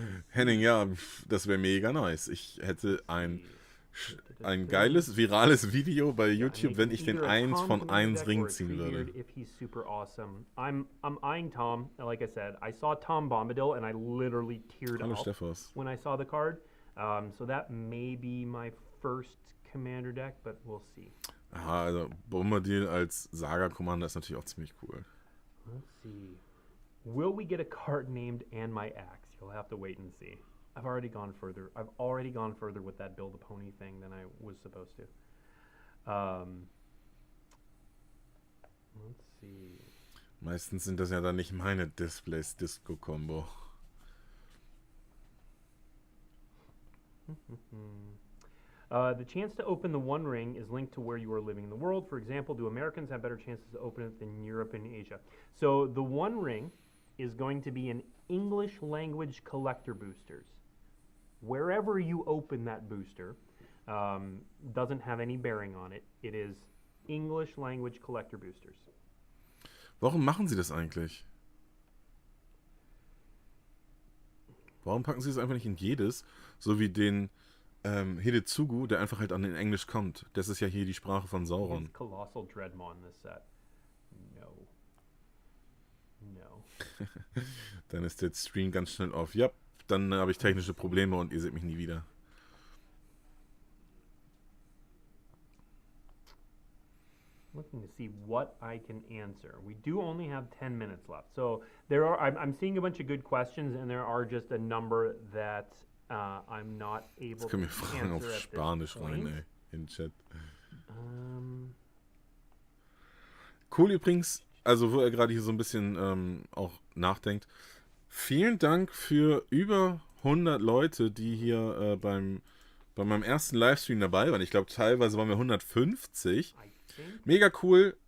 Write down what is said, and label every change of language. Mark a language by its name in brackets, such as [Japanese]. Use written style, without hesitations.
[German] Henning, ja, das wäre mega nice. Ich hätte ein geiles, virales Video bei YouTube, wenn ich den 1 von 1 Ring ziehen würde. [English] If he's super awesome. I'm eyeing Tom. Like I said, I saw Tom Bombadil and I literally teared up when I saw the card. So that may be my first Commander deck, but we'll see. [German] Aha, also Bombadil als Saga-Commander ist natürlich auch ziemlich cool. [English] Let's see. Will we get a card named And My Axe? You'll have to wait and see. I've already gone further with that Build a Pony thing than I was supposed to. Let's see. [German] Meistens sind das ja dann nicht meine Displays Disco-Combo. [English] The chance to open the One Ring is linked to where you are living in the world. For example, do Americans have better chances to open it than Europe and Asia? So the One Ring is going to be an English language collector boosters. Wherever you open that booster doesn't have any bearing on it. It is English language collector boosters. [German] Warum machen sie das eigentlich? Warum packen sie es einfach nicht in jedes, so wie den Hidetsugu, der einfach halt an den Englisch kommt. Das ist ja hier die Sprache von Sauron. [English] Colossal Dreadmaw in this set. No. [German] Dann ist der Stream ganz schnell auf. Ja, dann habe ich technische Probleme und ihr seht mich nie wieder. [English] Looking to see what I can answer. We do only have 10 minutes left. So I'm seeing a bunch of good questions and there are just a number that I'm not able to answer. [German] Jetzt können wir Fragen auf Spanisch rein, ey, in den Chat. Cool übrigens, also wo er gerade hier so ein bisschen auch nachdenkt. Vielen Dank für über 100 Leute, die hier bei meinem ersten Livestream dabei waren. Ich glaube, teilweise waren wir 150. Mega cool.